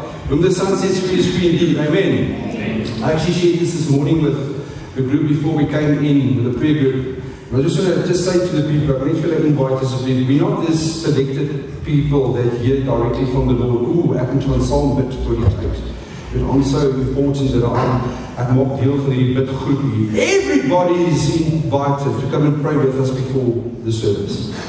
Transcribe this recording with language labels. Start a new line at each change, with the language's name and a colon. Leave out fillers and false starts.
English: Whom the Son sets free is free indeed. Amen. I actually shared this morning with the group before we came in with the prayer group. I just want to say to the people, I need to invite us, we're not this selected people that hear directly from the Lord.
Afrikaans: Ooh, ek moet van Psalm bid voor die tyd.
English: I'm so important that
Afrikaans: ek maak deel van die bidgroep hier.
English: Everybody is invited to come and pray with us before the service.